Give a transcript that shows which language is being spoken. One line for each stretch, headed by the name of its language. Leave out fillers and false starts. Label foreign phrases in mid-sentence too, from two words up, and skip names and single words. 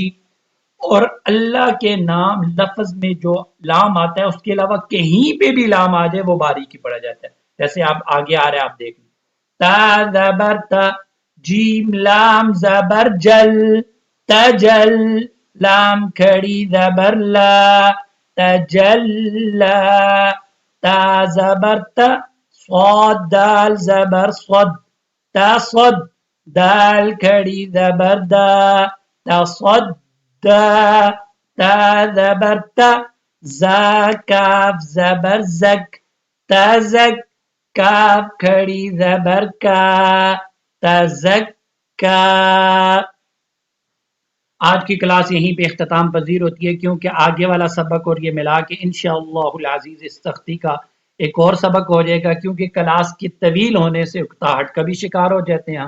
Urdu: اور اللہ کے نام لفظ میں جو لام آتا ہے اس کے علاوہ کہیں پہ بھی لام آ جائے وہ باریک ہی پڑا جاتا ہے، جیسے آپ آگے آ رہے ہیں آپ دیکھ لیں. تا زبر تا، جیم لام زبر جل، تجل. لام کھڑی زبر لا، تجلا. تا زبر تا، صاد دال زبر صد، تصد. دال کھڑی زبر دا، تصد دا. تا زبر تا، زا کاف زبر زک، تزک. کاف کھڑی زبر کا، تزکا. آج کی کلاس یہیں پہ اختتام پذیر ہوتی ہے، کیونکہ آگے والا سبق اور یہ ملا کے
Arabic: انشاءاللہ العزیز
Urdu: اس تختی کا ایک اور سبق ہو جائے گا، کیونکہ کلاس کی طویل ہونے سے اکتاہٹ کا بھی شکار ہو جاتے ہیں ہم.